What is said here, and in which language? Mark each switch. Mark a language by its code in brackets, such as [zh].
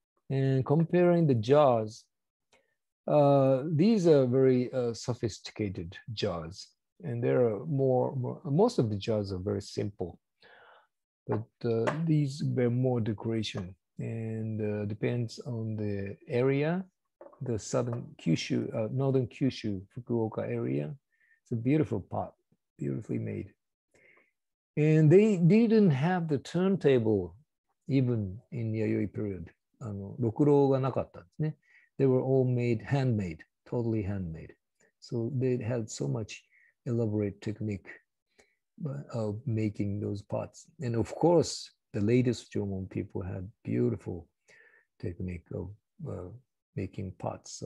[en] And comparing the jars, these are very sophisticated jars, and there are most of the jars are very simple, but these bear more decoration, and depends on the area. The southern Kyushu, northern Kyushu, Fukuoka area, It's a beautiful pot, beautifully made. And they didn't have the turntable even in Yayoi period. [ja] ろくろがなかったんですね。 [en] They were all made, handmade, totally handmade. So they had so much elaborate technique of making those pots. And of course, the latest Jomon people had beautiful technique of making pots.